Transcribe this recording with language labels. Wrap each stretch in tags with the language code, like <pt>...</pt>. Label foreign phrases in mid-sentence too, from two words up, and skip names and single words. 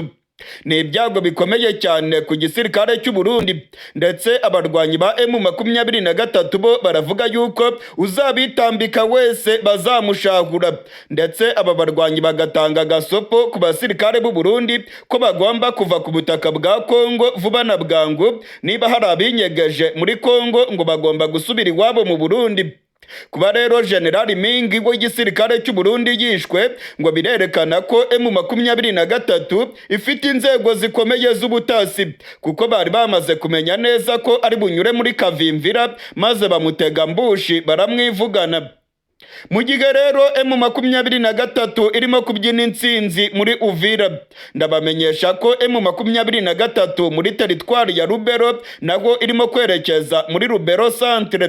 <rw>Ni ibyago bikomeye cyane ku gisirikare cy'u Burundi, ndetse abarwanyi ba M23 bo baravuga yuko uzabitambika wese bazamushahura, ndetse aba barwanyi bagatanga gasopo ku basirikare b'u Burundi ko bagomba kuva ku butaka bwa Kongo vuba na bwangu, niba hari abinyegeje muri Kongo ngo bagomba gusubira iwabo mu Burundi. Kuba rero General Mingi w'igisirikare cy'u Burundi yishwe ngo birerekana ko M23 ifite inzego zikomeye z'ubutasi, kuko bari bamaze kumenya neza ko ari bunyure muri Kavimvira maze bamutega mbushi baramwivugana. Mu gihe rero M23 irimo kubyina intsinzi muri Uvira, ndabamenyesha ko M23 muri teritwari ya Rubero naho irimo kwerekeza muri Rubero Centre.</rw>